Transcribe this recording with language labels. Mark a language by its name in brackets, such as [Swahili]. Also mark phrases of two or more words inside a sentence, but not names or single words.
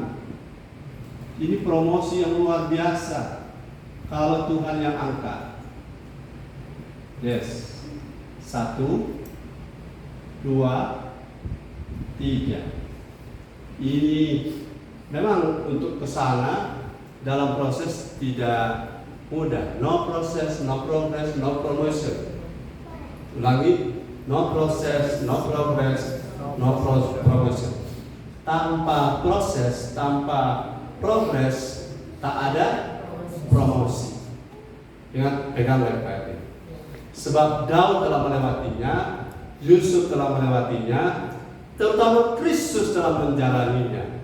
[Indonesian] Ini promosi yang luar biasa kalau Tuhan yang angkat. [English] Yes. 1, 2, 3. [Indonesian] Ini memang untuk kesana dalam proses tidak mudah. [English] No process, no progress, no promotion. Ulangi, no process, no progress, no promotion. [Indonesian] Tanpa proses, tanpa progres, tak ada promosi. Ingat, pegang baik-baik. Sebab Daud telah melewatinya, Yusuf telah melewatinya, terutama Kristus telah menjalaninya.